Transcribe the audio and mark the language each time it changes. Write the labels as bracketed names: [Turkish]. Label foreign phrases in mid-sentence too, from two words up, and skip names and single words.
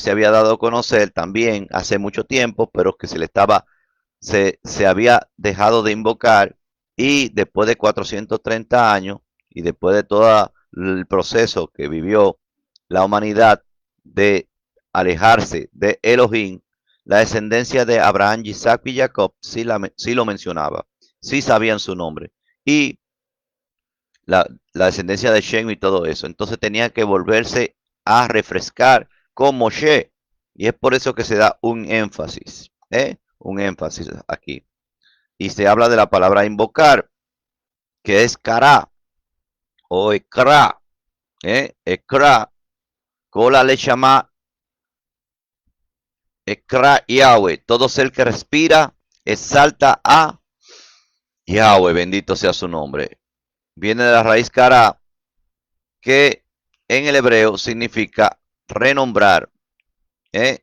[Spanish] se había dado a conocer también hace mucho tiempo, pero que se había dejado de invocar, y después de 430 años y después de todo el proceso que vivió la humanidad de alejarse de Elohim, la descendencia de Abraham, Isaac y Jacob sí lo mencionaba, sí sabían su nombre, y la descendencia de Shem y todo eso. Entonces tenía que volverse a refrescar con Moshe, y es por eso que se da un énfasis aquí. Y se habla de la palabra invocar, que es kara o ekra, ekra, kola le llama ekra Yahweh, todo ser que respira exalta a Yahweh, bendito sea su nombre. Viene de la raíz kara, que en el hebreo significa renombrar, ¿eh?